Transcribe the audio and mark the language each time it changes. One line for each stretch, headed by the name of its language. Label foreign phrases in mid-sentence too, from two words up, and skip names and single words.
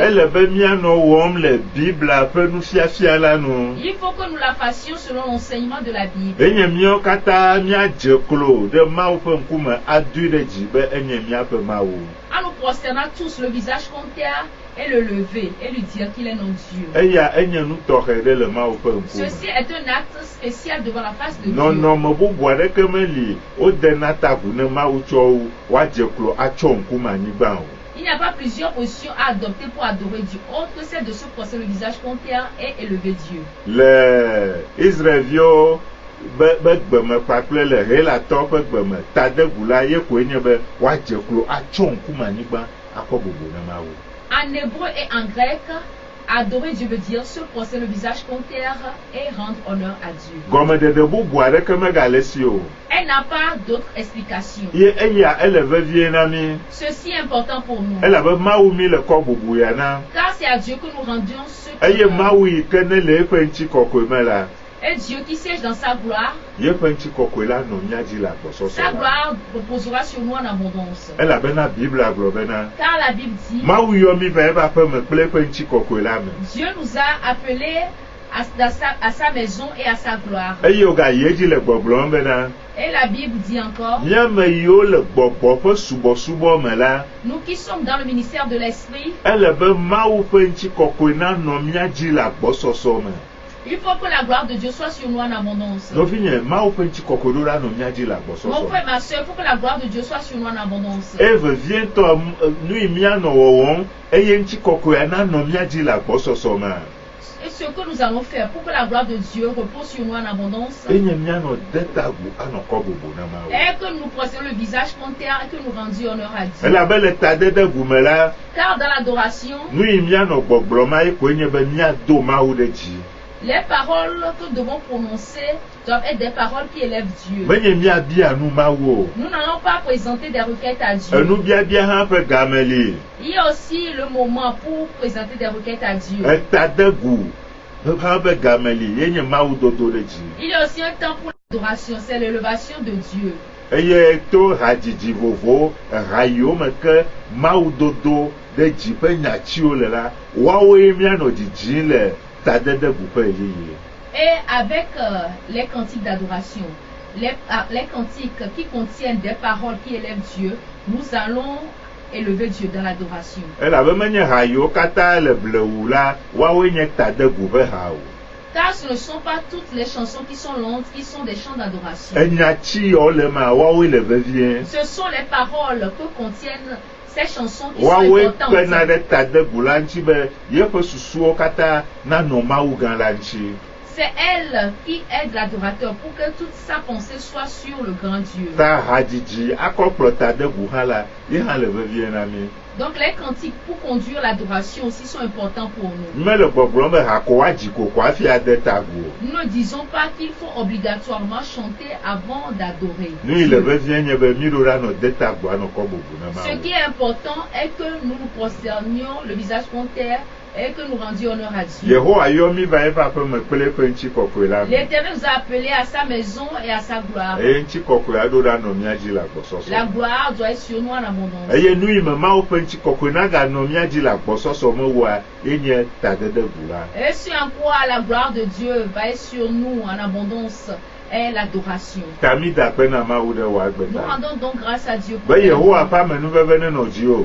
Ewe: Ele be míanɔ wɔm le Biblia ƒe nufiafia la nu.
French: il faut que nous la fassions selon l'enseignement de la Bible.
Ewe: Enye míawo katã míadze klo ɖe Mawu ƒe ŋkume adoe ɖe dzi be enye míaƒe Mawu.
French: En nous prosternant tous le visage contre terre et le lever et lui dire qu'il est notre Dieu.
Ewe: Eya enye nu tɔxɛ ɖe le Mawu ƒe ŋkume.
French: Ceci est un acte spécial devant la face de Dieu.
Ewe: Nɔnɔme bubu aɖeke meli wodena tagu ne Mawu tsɔ wo woadze klo atsɔ ŋkume anyigba o.
French: Il n'y a pas plusieurs positions à adopter pour adorer Dieu, autre que celle de se prosterner le visage contre terre et élever Dieu.
Ewe: Le Israelviwo be gbeme kpakple le Helatɔ ƒe gbeme tadegu la ye koe nye be woadze klo atsɔ ŋkume anyigba akɔ bobo ne Mawu.
French: En hébreu et en grec, adorer Dieu veut dire se prosterner le visage contre terre et rendre honneur à Dieu.
Ewe: Gɔmedede bubu aɖeke megale si o.
French: Elle n'a pas d'autre explication.
Ewe: Ye eya ele vevie na mi.
French: Ceci est important pour nous.
Ewe: Elabe Mawu mi le kɔ bubu ya na.
French: Car c'est à Dieu que nous rendions ce
Ewe: Eye
French: que
Ewe: Mawu yi ke ne le eƒe ŋutikɔkɔe me la.
French: et Dieu qui siège dans sa gloire,
Ewe: Yeƒe ŋutikɔkɔe la nɔ mía dzi le agbɔsɔsɔ
French: sa
Ewe: la.
French: gloire reposera sur nous en abondance.
Ewe: Elabena Biblia gblɔ bena
French: Car la Bible dit,
Ewe: Mawu yɔ mi va eƒe aƒe me kple eƒe ŋutikɔkɔe la me.
French: Dieu nous a appelés à sa maison et à sa gloire.
Ewe: Eye wogayi edzi le gbɔgblɔm bena
French: Et la Bible dit encore,
Ewe: míame yiwo le gbɔgbɔ ƒe subɔsubɔ me la,
French: nous qui sommes dans le ministère de l'Esprit,
Ewe: ele be Mawu ƒe ŋutikɔkɔe nanɔ mía dzi le agbɔsɔsɔ me.
French: il faut que la gloire de Dieu soit sur nous en abondance.
Ewe: Nɔvinye, Mawu ƒe ŋutikɔkɔe ɖo ɖa nɔ mía dzi le
French: Mon
Ewe: agbɔsɔsɔ
French: frère,
Ewe: me.
French: ma soeur, il faut que la gloire de Dieu soit sur nous en abondance.
Ewe: E vevietɔ nu yi míanɔ wɔwɔm eye ŋutikɔkɔea nanɔ mía dzi le agbɔsɔsɔ me.
French: Et ce que nous allons faire pour que la gloire de Dieu repose sur nous en abondance,
Ewe: Enye míanɔ de tagu anɔ kɔ bobo na Mawu.
French: est que nous prosternons le visage contre terre et que nous rendions honneur à Dieu.
Ewe: Elabe le tadedegu me la,
French: Car dans l'adoration,
Ewe: nu yi míanɔ gbɔgblɔma ye koe nye be míado Mawu ɖe dzi.
French: les paroles que nous devons prononcer doivent être des paroles qui élèvent Dieu.
Ewe: Menye míabia nu Mawu o.
French: Nous n'allons pas présenter des requêtes à Dieu.
Ewe: Enubiabia hã ƒe game li.
French: Il y a aussi le moment pour présenter des requêtes à Dieu.
Ewe: Etadegu hã ƒe game li ye nye Mawu dodo ɖe dzi.
French: Il y a aussi un temps pour l'adoration, c'est l'élévation de Dieu.
Ewe: Eye to hadzidzi vovowo ha yiwo me ke Mawu dodo ɖe dzi ƒe nyatsiwo le la, woawoe míanɔ dzidzim le tadedegu ƒe yeye.
French: Et avec les cantiques d'adoration, les cantiques qui contiennent des paroles qui élèvent Dieu, nous allons élever Dieu dans l'adoration.
Ewe: Elabe menye ha yiwo katã le blewu la, woawoe nye tadegu ƒe hawo.
French: Car ce ne sont pas toutes les chansons qui sont longues, qui sont des chants d'adoration.
Ewe: Enyatsi yiwo le ma, woawoe le vevie.
French: Ce sont les paroles que contiennent ces chansons qui sont
Ewe: Woawoe
French: importantes.
Ewe: kpena ɖe tadegu la ŋuti be yeƒe susuwo katã nanɔ Mawu gã la ŋuti.
French: C'est elle qui aide l'adorateur pour que toute sa pensée soit sur le grand Dieu.
Ewe: Ta hadzidzi akɔ kplɔ tadegu hã la, ye hã le vevie na mi.
French: Donc les cantiques pour conduire l'adoration aussi sont importants pour nous.
Ewe: Mele gbɔgblɔm be hako woadzi koko hafi ade tagu o.
French: Nous ne disons pas qu'il faut obligatoirement chanter avant d'adorer.
Ewe: Nu yi le
French: Dieu.
Ewe: vevie nye be mi ɖo ɖa nɔ de tagu anɔ kɔ bobo na
French: Ce qui
Ewe: Mawu.
French: est important est que nous nous prosternions le visage contre terre et que nous rendions honneur à Dieu.
Ewe: Yehowa yɔ mi va eƒe aƒe me kple eƒe ŋutikɔkɔe la me.
French: L'Éternel nous a appelés à sa maison et à sa gloire.
Ewe: Eye ŋutikɔkɔea ɖo ɖa nɔ mía dzi le agbɔsɔsɔ
French: La
Ewe: me.
French: gloire doit être sur nous en abondance.
Ewe: Eye nu yi me Mawu ƒe ŋutikɔkɔe naganɔ mía dzi le agbɔsɔsɔ me woa, ye nye tadedegu la.
French: Et ce en quoi la gloire de Dieu va être sur nous en abondance est l'adoration.
Ewe: Ta mi da kpe na Mawu ɖe wò agbe
French: Nous
Ewe: ta.
French: rendons donc grâce à Dieu pour
Ewe: Be Yehowa ƒe amenuveve nenɔ dziwò.